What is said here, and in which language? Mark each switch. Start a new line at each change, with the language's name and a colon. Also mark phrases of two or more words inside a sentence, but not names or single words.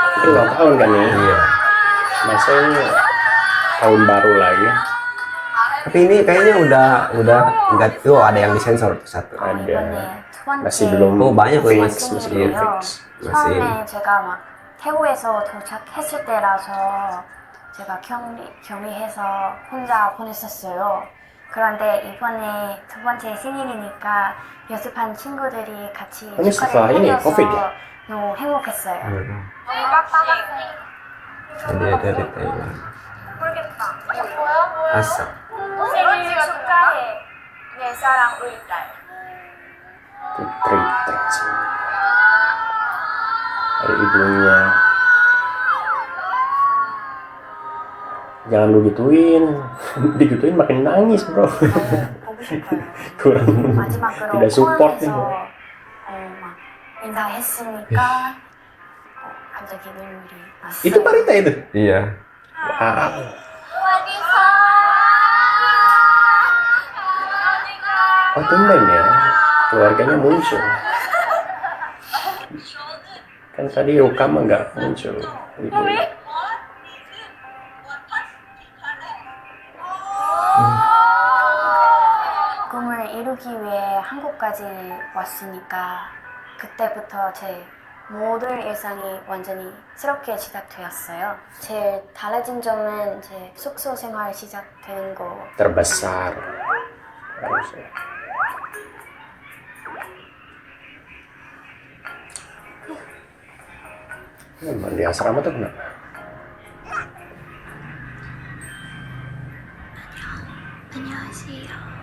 Indonesian: ulang tahun kan nih. Iya. Masa ini tahun baru lagi. Tapi ini kayaknya udah enggak tuh, ada yang disensor tuh satu. Ada.
Korean: 두
Indonesian: Masih
Korean: 번째
Indonesian: belum Oh, banyak loh, fix, Mas. masih belum Iya. fix. Masih.
Korean: 처음에 제가 막 태국에서 도착했을 때라서 제가 격리해서 혼자 보냈었어요. 그런데 이번에 두 번째 생일이니까 연습한 친구들이 같이
Indonesian: ini setelah
Korean: 축하를
Indonesian: ini,
Korean: 해줘서
Indonesian: COVID ya?
Korean: 너무 행복했어요.
Indonesian: Dia dari Thailand. Asap.
Korean: 생일 축하해. 내 사랑 우리 딸.
Indonesian: Putri Traci. Ada ibunya. Jangan lu gituin. Digituin makin nangis, bro.
Korean: 보고 싶어요.
Indonesian: Kurang
Korean: 마지막으로
Indonesian: tidak support nih.
Korean: 포항에서 막 인사했으니까 갑자기 눈물이 났어요.
Indonesian: Itu Parita itu. Iya. Wow. Oh, tumben ya. Keluarganya muncul. Kan tadi Rukam nggak muncul. Ibu.
Korean: 꿈을 이루기 위해 한국까지 왔으니까 그때부터 제 모든 일상이 완전히 새롭게 시작되었어요. 제일 달라진 점은 제 숙소 생활 시작되는 거.
Indonesian: Terbesar. Harusnya. Emang di asrama tuh kenapa?
Korean: 안녕하세요.